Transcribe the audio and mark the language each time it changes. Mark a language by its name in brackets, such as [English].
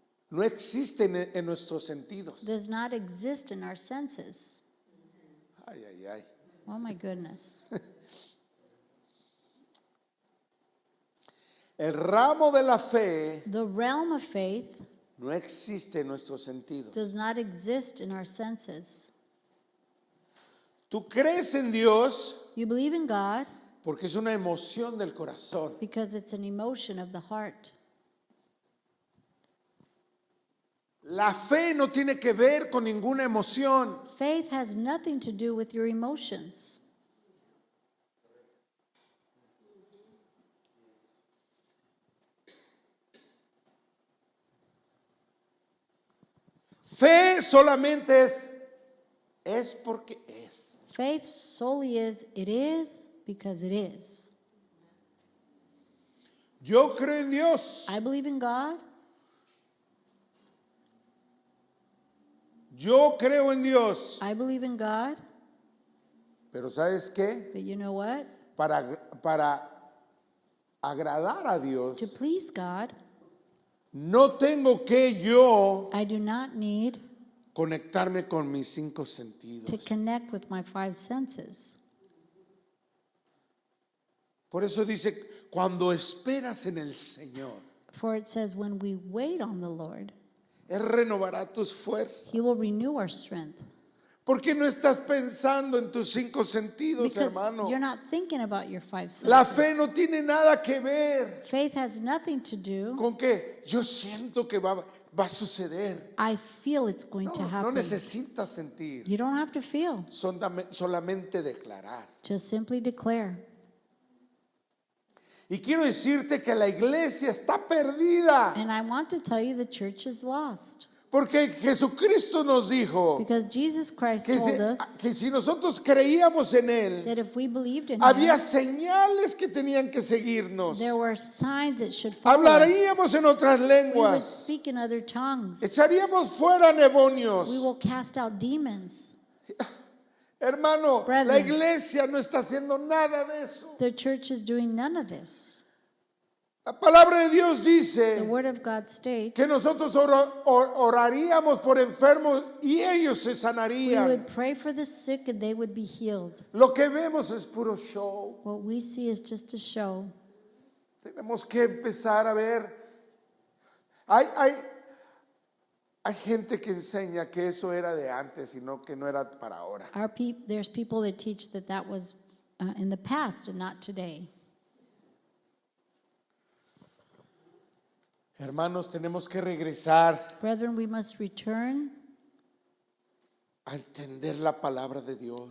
[Spanish] no existe en nuestros sentidos. [English] does not exist in our senses. [Spanish] Ay, ay, ay. [English] Oh my goodness. [Spanish] El ramo de la fe [English] The realm of faith [Spanish] no existe en nuestros sentidos. [English] does not exist in our senses. [Spanish] Tú crees en Dios [English] You believe in God [Spanish] porque es una emoción del corazón. [English] because it's an emotion of the heart. [Spanish] La fe no tiene que ver con ninguna emoción. [English] Faith has nothing to do with your emotions. [Spanish] Fe solamente es porque es. [English] Faith solely is, it is because it is. [Spanish] Yo creo en Dios. [English] I believe in God. [Spanish] Yo creo en Dios. [English] I believe in God. [Spanish] Pero ¿sabes qué? [English] But you know what? [Spanish] Para agradar a [English] To [Spanish] Dios, [English] please God, [Spanish] no tengo que yo [English] I do not need [Spanish] conectarme con mis 5 [English] to [Spanish] sentidos. [English] connect with my 5 senses. [Spanish] Por eso dice, cuando esperas en el Señor, [English] For it says, when we wait on the Lord, [Spanish] Él renovará tus fuerzas. [English] He will renew our strength. [Spanish] ¿Por qué no estás pensando en tus 5 sentidos, [English] Because [Spanish] hermano? [English] you're not thinking about your 5 senses. [Spanish] La fe no tiene nada que ver [English] Faith has nothing to do. [Spanish] con que yo siento que va a suceder. [English] I feel it's going to [Spanish] No [English] happen. [Spanish] necesitas sentir, [English] You don't have to feel. [Spanish] solamente declarar. [English] Just simply declare. [Spanish] Y quiero decirte que la iglesia está perdida, [English] And I want to tell you the church is lost. [Spanish] porque Jesucristo nos dijo [English] Because Jesus Christ [Spanish] que [English] told us [Spanish] que si nosotros creíamos en Él, [English] that if we believed in [Spanish] había [English] Him, [Spanish] señales que tenían que seguirnos. [English] there were signs that should follow us. [Spanish] Hablaríamos en otras [English] We would [Spanish] lenguas, [English] speak in other tongues. [Spanish] echaríamos fuera [English] We [Spanish] demonios. [English] will cast out demons. [Spanish] Hermano, la [English] Brethren. [Spanish] iglesia no está haciendo nada de eso. [English] The church is doing none of this. [Spanish] La palabra de Dios [English] The [Spanish] dice [English] Word of God states [Spanish] que nosotros oraríamos por enfermos y ellos se [English] we [Spanish] sanarían. [English] would pray for the sick and they would be healed. [Spanish] Lo que vemos es puro show. [English] What we see is just a show. [Spanish] Tenemos que empezar a ver. Hay gente que enseña que eso era de antes y no que no era para ahora. [English] There's people that teach that that was in the past and not today. [Spanish] Hermanos, tenemos que regresar [English] Brethren, we must return [Spanish] a entender la palabra de Dios.